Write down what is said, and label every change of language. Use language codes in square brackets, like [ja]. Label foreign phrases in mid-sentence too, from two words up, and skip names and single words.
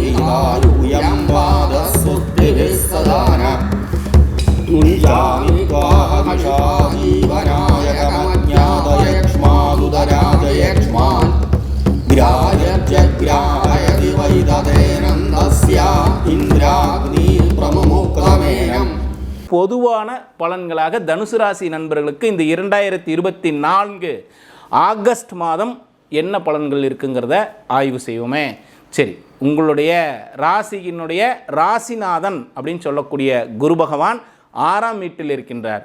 [sa] दीर्घायुयं पादस्तुतिभिः सदान तुञ्जामि त्वाहमिषाजीवनायकमज्ञातयक्ष्मादुदराजयक्ष्मान् ग्राह्यजग्राहयति वैदतेनन्दस्य इन्द्राग्नि प्रमुमुक्तमेनम्. [ta] பொதுவான பலன்களாக தனுசு ராசி நண்பர்களுக்கு இந்த 2024 ஆகஸ்ட் மாதம் என்ன பலன்கள் இருக்குங்கிறத ஆய்வு செய்வோமே. சரி, உங்களுடைய ராசியினுடைய ராசிநாதன் அப்படின்னு சொல்லக்கூடிய குரு பகவான் 6ஆம் வீட்டில் இருக்கின்றார்.